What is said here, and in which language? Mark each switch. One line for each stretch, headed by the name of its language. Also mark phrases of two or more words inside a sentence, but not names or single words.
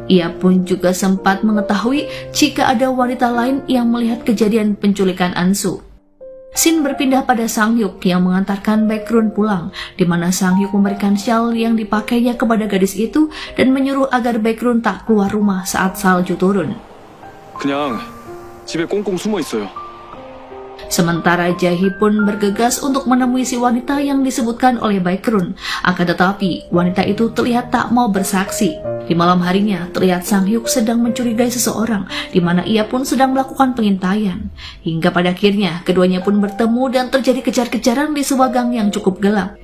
Indonesian: Ia pun juga sempat mengetahui jika ada wanita lain yang melihat kejadian penculikan Ansu. Scene berpindah pada Sang Hyuk yang mengantarkan Baekhyun pulang, di mana Sang Hyuk memberikan shawl yang dipakainya kepada gadis itu dan menyuruh agar Baekhyun tak keluar rumah saat salju turun.
Korean: 그냥 집에 꽁꽁 숨어 있어요.
Indonesian: Sementara Jae-hee pun bergegas untuk menemui si wanita yang disebutkan oleh Baekhyun. Akan tetapi, wanita itu terlihat tak mau bersaksi. Di malam harinya, terlihat Sang Hyuk sedang mencurigai seseorang, di mana ia pun sedang melakukan pengintaian. Hingga pada akhirnya, keduanya pun bertemu dan terjadi kejar-kejaran di sebuah gang yang cukup gelap.